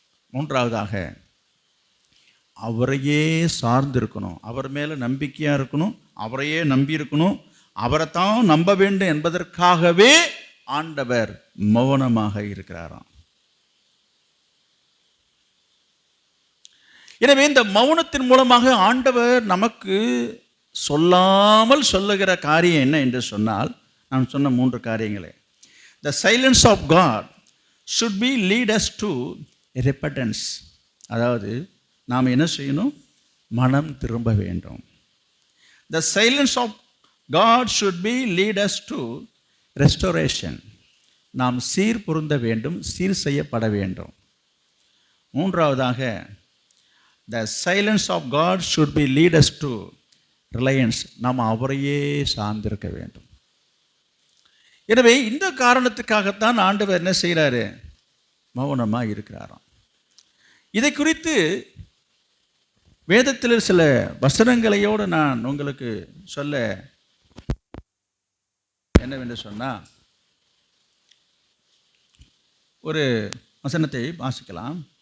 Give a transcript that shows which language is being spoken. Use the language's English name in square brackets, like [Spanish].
[Tamil] மூன்றாவதாக, அவரையே சார்ந்திருக்கணும், அவர் மேலே நம்பிக்கையாக இருக்கணும், அவரையே நம்பி இருக்கணும், அவரைத்தான் நம்ப வேண்டும் என்பதற்காகவே ஆண்டவர் மௌனமாக இருக்கிறாராம். எனவே இந்த மௌனத்தின் மூலமாக ஆண்டவர் நமக்கு சொல்லாமல் சொல்லுகிற காரியம் என்ன என்று சொன்னால், நான் சொன்ன 3 காரியங்களே. [English] The silence of God should be lead us to repentance. [Tamil] அதாவது நாம் என்ன செய்யணும்? மனம் திரும்ப வேண்டும். [English] The silence of God should be lead us to restoration. [Tamil] நாம் சீர் பொருந்த வேண்டும், சீர் செய்யப்பட வேண்டும். மூன்றாவதாக, [English] the silence of God should be lead us to reliance. [Tamil] நாம் அவரையே சார்ந்திருக்க வேண்டும். எனவே இந்த காரணத்துக்காகத்தான் ஆண்டவர் என்ன செய்கிறாரு? மௌனமாக இருக்கிறாராம். இதை குறித்து வேதத்தில் சில வசனங்களையோடு நான் உங்களுக்கு சொல்ல என்னவென்று சொன்னால், ஒரு வசனத்தை வாசிக்கலாம்.